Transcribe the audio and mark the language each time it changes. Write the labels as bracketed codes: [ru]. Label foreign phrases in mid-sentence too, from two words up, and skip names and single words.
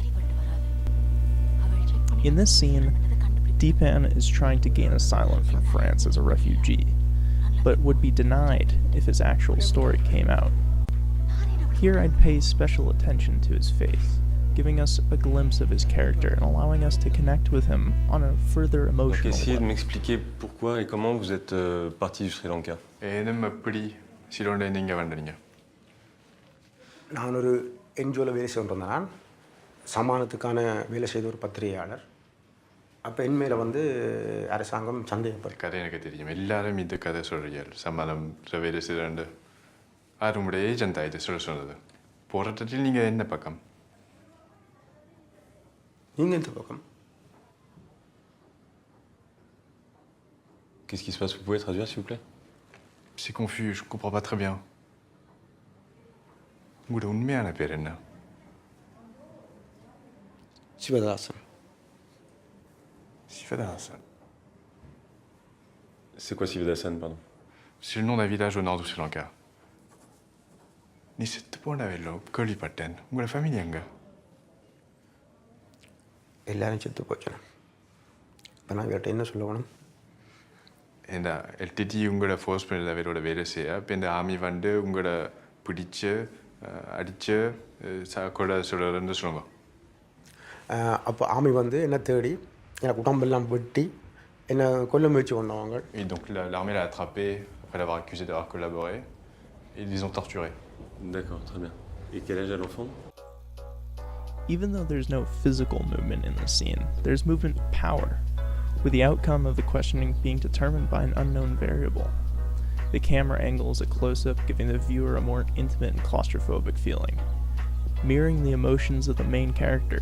[en] In this scene, Deepan is trying to gain asylum from France as a refugee, but would be denied if his actual story came out. Here I'd pay special attention to his face, giving us a glimpse of his character and allowing us to connect with him on a further emotional level. [fr] Essayez de m'expliquer pourquoi et comment vous êtes parti du Sri Lanka. [ta] நான் ஒரு என்ஜிஓவில் வேலை செய்து வந்தேன். சமானத்துக்கான வேலை செய்த ஒரு பத்திரிகையாளர். அப்போ என் மேலே வந்து அரசாங்கம் சந்தேகப்படுது. கதை எனக்கு தெரியும். எல்லாரும் இந்த கதை சொல்கிறீர்கள். சமானம் வேலை செய்து ஆறுமுடைய ஏஜென்ட் ஆகிட்டு சொன்னது. போராட்டத்தில் நீங்கள் என்ன பக்கம்? நீங்கள் எந்த பக்கம்? [fr] Qu'est-ce qui se passe? Vous pouvez traduire, s'il vous plaît? C'est confus, je comprends pas très bien. [ta] உங்களோட உண்மையான பேர் என்ன? சிவதாசன். Sivadasan. [fr] C'est quoi Sivadasan, pardon? C'est le nom d'un village au nord du Sri Lanka. [ta] நீ செத்து போனவெல்லோ கேள்விப்பட்டேன். உங்களோட ஃபேமிலி எங்க? எல்லாரும் செத்து போச்சுண்ணா. இப்போ நான் இவர்கிட்ட என்ன சொல்லணும்? இந்த எல்டிடி உங்களோட ஃபோர்ஸ் பண்ணல அவரோட வேலை செய்ய. இப்போ இந்த ஆர்மி வந்து உங்களோட பிடிச்சு அடித்து கொலை சொல்கிறன்னு சொல்லுங்க. அப்போ ஆர்மி வந்து என்ன தேடி எனக்கு உடம்பெல்லாம் வெட்டி என்னை கொல்ல முயற்சி பண்ணவங்க. [fr] Et donc l'armée l'a attrapé après l'avoir accusé d'avoir collaboré et ils les ont torturés. D'accord, très bien. Et quel âge a l'enfant? [en] Even though there's no physical movement in the scene, there's movement power, with the outcome of the questioning being determined by an unknown variable, The camera angle is a close-up, giving the viewer a more intimate and claustrophobic feeling, mirroring the emotions of the main character.